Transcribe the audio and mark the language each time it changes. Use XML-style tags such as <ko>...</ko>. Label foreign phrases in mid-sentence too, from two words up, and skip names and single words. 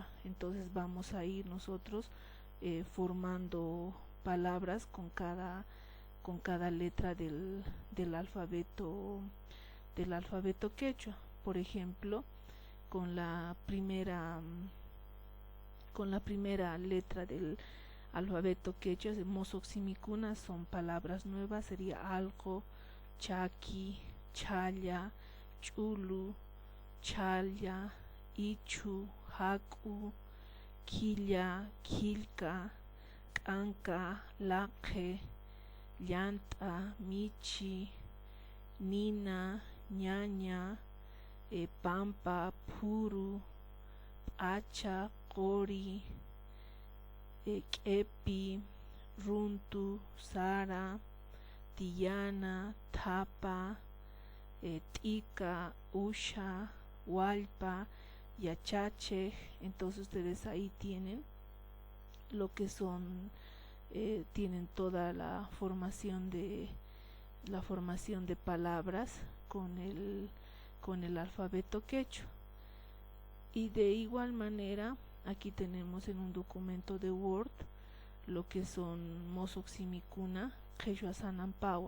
<es>Entonces vamos a ir nosotros formando palabras con cada letra del alfabeto quechua. Por ejemplo, con la primera letra del alfabeto quechua, mosoximicuna, son palabras nuevas, sería algo,</es> <qu>chaki, chaya, chulu, chalya, ichu, haku, quilla, quilca, canca, laque, llanta, michi, nina, ñaña, pampa, puru, pacha, cori, kepi, runtu, sara, tiyana, tapa, tika, usha, hualpa, yachache.</qu> <es>Entonces ustedes ahí tienen lo que son, tienen toda la formación de palabras con el alfabeto quechua. Y de igual manera, aquí tenemos en un documento de Word lo que son</es> <qu>mosoximicuna, quechua sanampawan.</qu>